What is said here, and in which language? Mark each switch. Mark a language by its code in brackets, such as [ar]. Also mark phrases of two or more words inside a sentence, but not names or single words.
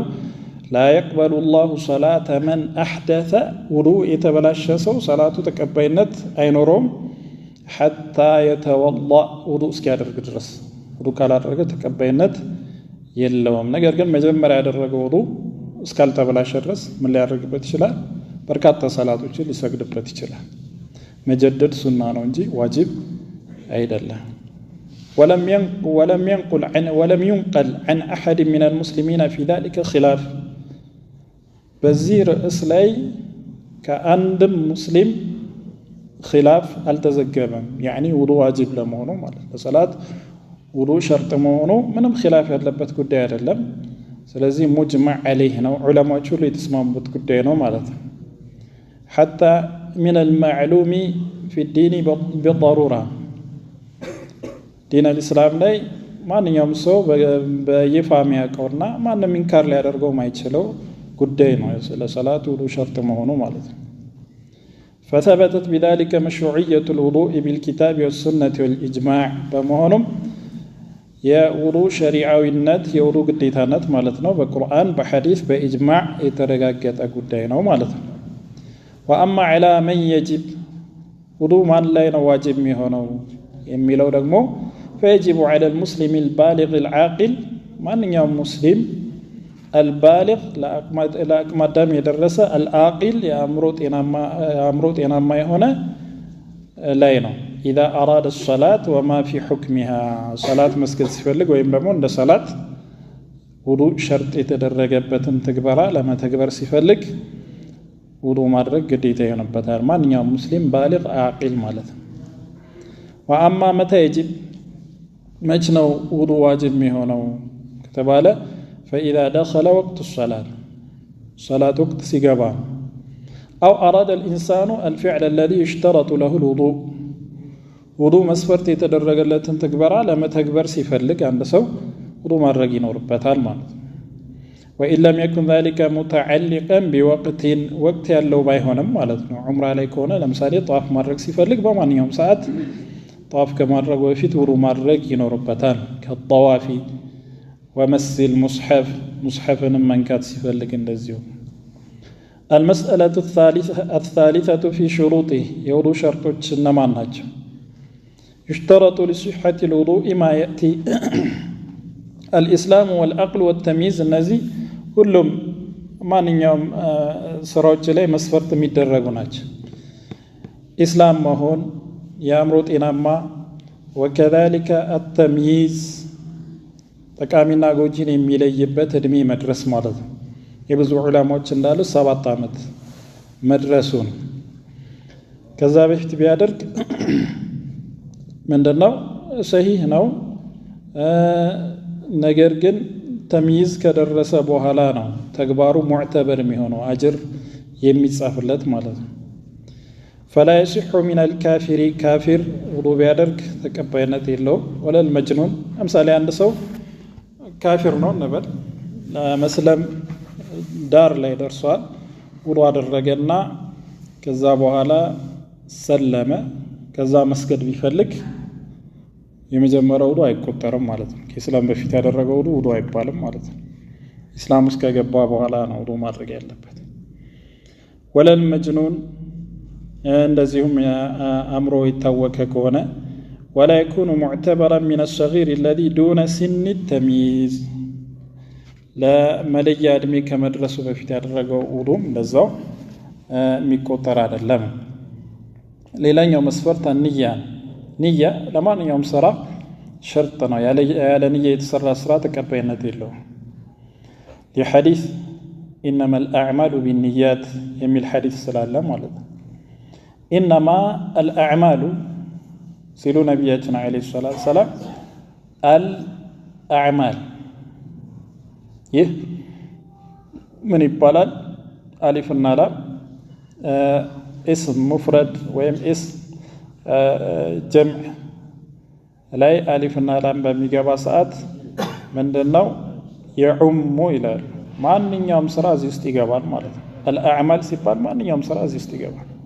[ar] لا يقبل الله صلاة من أحدث [am] ውዱእ የተበላሸ ሰው ሰላቱ ተቀባይነት አይኖረውም [ar] حتى يتوضأ [am] ውዱእ እስኪያደርግ ድረስ። ውዱእ ካላደረገ ተቀባይነት የለውም። ነገር ግን መጀመሪያ ያደረገው ውዱእ እስካልተበላሸ ድረስ ምን ሊያደርግበት ይችላል? በርካታ ሰላቶችን ሊሰግድበት ይችላል። መጀደድ ሱና ነው እንጂ ዋጅብ አይደለም። [ar] ولم ينقل عن أحد من المسلمين في ذلك خلاف [am] በዚህ ርዕስ ላይ ከአንድም ሙስሊም ኺላፍ አልተዘገበም። ያኒ ውዱ ዋጅብ ለመሆኑ ማለት ለሰላት ውዱ ሸርጥ መሆኑ ምንም ኺላፍ ያለበት ጉዳይ አይደለም። ስለዚህ [ar] مجمع عليه [am] ነው፣ ዑለማዎች ሁሉ የተስማሙበት ጉዳይ ነው ማለት ነው። [ar] حتى من المعلوم في الدين بالضرورة دين الإسلام [am] ላይ ማንኛውም ሰው በይፋ የሚያውቀውና ማንም ኢንካር ሊያደርገው ማይችለው ጉዳይ ነው ስለ ሰላት ውዱ ሸርጥ መሆኑ ማለት ነው። [ar] فثبتت بذلك مشروعية الوضوء بالكتاب والسنة والإجماع [am] በመሆኑም የውዱ ሸሪዓዊነት የውዱ ግዴታነት ማለት ነው በቁርአን በሐዲስ በኢጅማዕ የተረጋገጠ ጉዳይ ነው ማለት ነው። [ar] وأما على من يجب [am] ውዱ ማን ላይ ነው ዋጅብ የሚሆነው የሚለው ደግሞ [ar] فيجب على المسلم البالغ العاقل [am] ማንኛውም ሙስሊም البالغ ለአቅመ አዳም የደረሰ العاقل የአእምሮ ጤናማ የሆነ ላይ ነው። [ar] إذا أراد الصلاة وما في حكمها صلاة [am] መስገድ ሲፈልግ ወይም ደግሞ እንደ ሰላት ውዱ ሸርጥ የተደረገበትን ተግባራ ለመተግበር ሲፈልግ ውዱ ማድረግ ግዴታ ይሆንበታል ማንኛውም ሙስሊም [ar] بالغ عاقل [am] ማለት ነው። [ar] وأما متى يجب [am] መች ነው ውዱ ዋጅብ የሚሆነው ከተባለ [ar] فإذا دخل وقت الصلاة صلاة [am] وقت ሲገባ [ar] أو أراد الإنسان الفعل الذي يشترط له الوضوء [am] ውዱ መስፈርት የተደረገለትን ተግባራ ለመተግበር ሲፈልግ አንድ ሰው ውዱ ማድረግ ይኖርበታል ማለት ነው። [ar] وإن لم يكن ذلك متعلقا بوقت [am] ወቅት ያለው ባይሆንም ማለት ነው። ዑምራ ላይ ከሆነ ለምሳሌ ጧፍ ማድረግ ሲፈልግ በማንኛውም ሰዓት ጧፍ ከማድረጉ በፊት ውዱ ማድረግ ይኖርበታል። [ar] كالطواف ومس [am] ሙስሐፍንም መንካት ሲፈልግ እንደዚሁ። [ar] المسألة الثالثة في شروطه [am] የውዱ ሸርጦች እነማን ናቸው? [ar] يشترط لصحة الوضوء ما يأتي الإسلام والعقل والتمييز [am] እነዚህ ሁሉም ማንኛውም ስራዎች ላይ መስፈርት የሚደረጉ ናቸው። ኢስላም መሆን የአእምሮ ጤናማ [ar] وكذلك التمييز [am] ጠቃሚና ጎጂን የሚለይበት እድሜ መድረስ ማለት ነው። የብዙ ዑለማዎች እንዳሉ 7 ዓመት መድረሱን ከዛ በፊት ቢያደርግ ምንድነው ሰሂህ ነው። ነገር ግን ተምይዝ ከደረሰ በኋላ ነው ተግባሩ ሙዕተበር የሚሆነው አጅር የሚጻፍለት ማለት ነው። [ar] فلا يصح من الكافر كافر [am] ውዱ ቢያደርግ ተቀባይነት የለውም። [ar] ولا المجنون [am] ለምሳሌ አንድ ሰው ካፊር ነው እንበል ለመስለም ዳር ላይ ደርሷል ውዱ አደረገና ከዛ በኋላ ሰለመ ከዛ መስገድ ቢፈልግ የመጀመሪያው ውዱ አይቆጠርም ማለት ነው። ከኢስላም በፊት ያደረገው ውዱ አይባልም ማለት ነው። ኢስላም ውስጥ ከገባ በኋላ ነው ውዱ ማድረግ ያለበት። [ar] ولا المجنون [am] እንደዚሁም አእምሮ የታወከ ከሆነ [ar] ولا يكون معتبرا من الصغير الذي دون سن التمييز [am] ለመለያ እድሜ ከመድረሱ በፊት ያደረገው ውዱም እንደዛው የሚቆጠር አይደለም። ሌላኛው መስፈርት ንያ ለማንኛውም ስራ ሸርጥ ነው። ያለ ንያ የተሰራ ስራ ተቀባይነት የለውም። የሐዲስ [ar] إنما الأعمال بالنيات [am] የሚል ሐዲስ ስላለ ማለት ነው። [ar] إنما الأعمال [am] ሲሉ ነቢያችን [ar] عليه الصلاة السلام [am] الأعمال ይህ ምን ይባላል? አሊፍና ላም [ar] اسم مفرد [am] ወይም [ar] اسم جمع [am] ላይ አሊፍና ላም በሚገባ ሰዓት ምንድነው የዑሙ ይላል። ማንኛውም ስራ እዚህ ውስጥ ይገባል ማለት ነው። الأعمال ሲባል ማንኛውም ስራ እዚህ ውስጥ ይገባል።